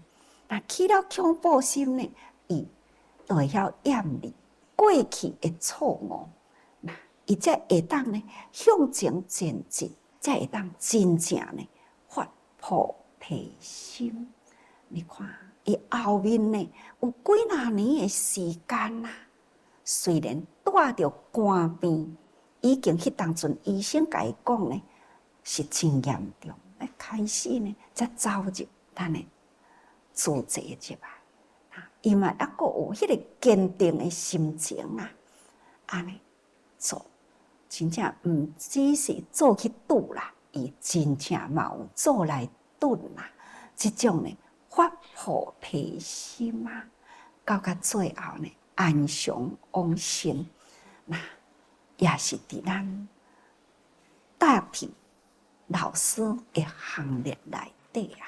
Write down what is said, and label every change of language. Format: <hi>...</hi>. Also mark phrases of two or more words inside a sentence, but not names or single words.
<nan>起了恐怖心呢，伊就会晓厌离过去的错误，伊才会当呢向前前进，才会当真正呢发菩提心。你看，伊后面呢有几若年的时间啊，虽然带着肝病，已经迄当阵医生甲伊讲呢是真严重，开始呢才走入咱的自济入来，伊嘛抑阁有迄个坚定的心情啊，安尼做，真正毋只是做去拄啦，伊真正嘛有做来顿啦。即种呢发菩提心啊，到最后呢安详往生，也是伫咱大体老师的行列内底啊。</nan>